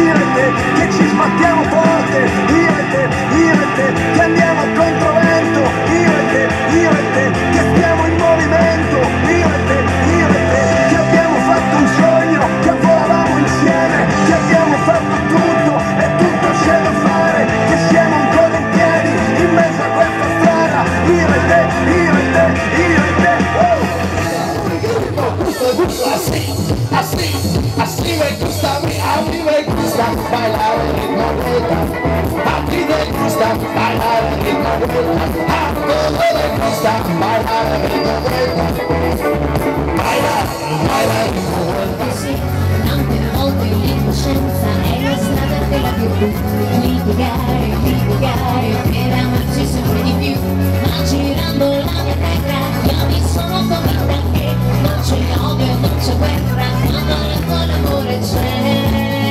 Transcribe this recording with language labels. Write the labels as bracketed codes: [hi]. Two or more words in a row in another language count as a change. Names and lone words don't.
[it] te, che ci sbattiamo forte, io e te, che andiamo a controvento, io e te, che stiamo in movimento, io e te, che abbiamo fatto un sogno, che volavamo insieme, che abbiamo fatto tutto e tutto c'è da fare, che siamo ancora in piedi in mezzo a questa strada, io e te, io e te, io e te. [es] Así me gusta, a mí me gusta bailar el ritmo vuelta. A ti te gusta bailar el ritmo vuelta. A todos les gusta bailar el ritmo vuelta. Bailar el ritmo vuelta. [it] Sì, tante volte l'incoscienza è la strada della virtù. Litigare per amarci sempre di più. Ma girando la mia terra io mi sono convinta che non c'è odio e non c'è guerra quando l'amore c'è.